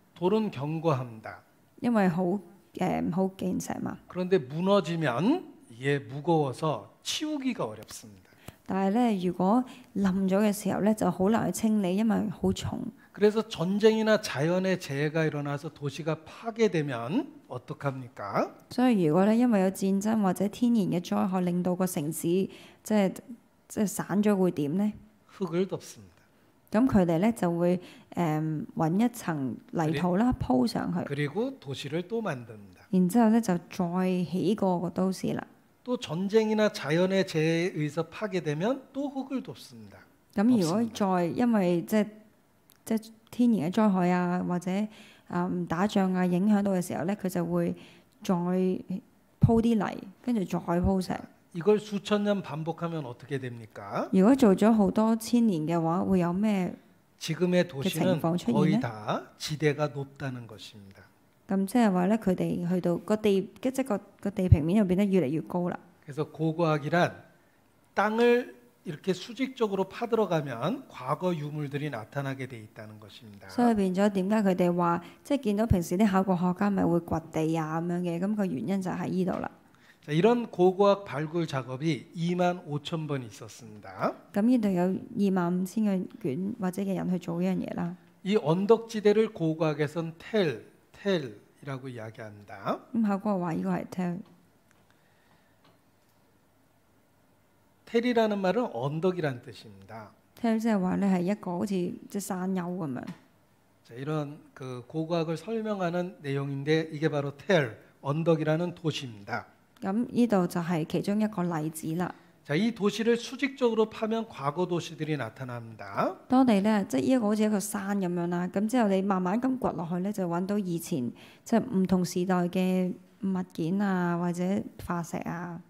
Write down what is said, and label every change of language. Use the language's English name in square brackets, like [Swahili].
[Korean] 돌은 견고합니다. [Cantonese] 因為好堅石嘛。 [Korean] 그런데 무너지면 이게 무거워서 치우기가 어렵습니다. [Cantonese] 但係咧，如果冧咗嘅時候咧，就好難去清理，因為好重。 [Korean] 그래서 전쟁이나 자연의 재해가 일어나서 도시가 파괴되면 어떡합니까? [Cantonese] 所以如果咧因為有戰爭或者天然嘅災害，令到個城市即係散咗，會點呢？ [Korean] 흙을 덮습니다. [Cantonese] 咁佢哋咧就會揾一層泥土啦，鋪上去， [Korean] 그리고 도시를 또 만듭니다. [Cantonese] 然之後咧就再起過個都市啦。 [Korean] 또 전쟁이나 자연의 재해에 의해서 파괴되면 또 흙을 덮습니다. [Cantonese] 咁如果再因為即係天然嘅災害啊，或者打仗啊影響到嘅時候咧，佢就會再鋪啲泥，跟住再鋪石。 [Korean] 이걸 수천 년 반복하면 어떻게 됩니까? [Cantonese] 如果做咗好多千年嘅話，會有咩？ [Korean] 지금의 도시는 [Cantonese] 情況出現呢？ [Korean] 거의 다 지대가 높다는 것입니다. [Cantonese] 咁即係話咧，佢哋去到個地，即係個地平面就變得越嚟越高啦。 [Korean] 그래서 고고학이란 땅을 이렇게 수직적으로 파들어가면 과거 유물들이 나타나게 돼 있다는 것입니다. [Cantonese] 所以變咗點解佢哋話，即係見到平時啲考古學家咪會掘地啊咁樣嘅，咁個原因就喺呢度啦。 [Korean] 자, 이런 고고학 발굴 작업이 25,000번 있었습니다. [Cantonese] 咁呢度有25,000個卷或者嘅人去做呢樣嘢啦。 [Korean] 이 언덕지대를 고고학에선 텔이라고 이야기합니다. [Cantonese] 咁考古學話呢個係 tell， [Korean] 텔이라는 말은 언덕이란 뜻입니다. [Cantonese] tell 即係話咧係一個好似即係山丘咁樣。 [Korean] 자, 이런 그 고고학을 설명하는 내용인데 이게 바로 텔, 언덕이라는 도시입니다. [Cantonese] 咁呢度就係其中一個例子啦。 [Korean] 자, 이 도시를 수직적으로 파면 과거 도시들이 나타납니다. [Cantonese] 當你咧即係呢一個好似一個山咁樣啦，咁之後你慢慢咁掘落去咧，就揾到以前即係唔同時代嘅物件啊，或者化石啊。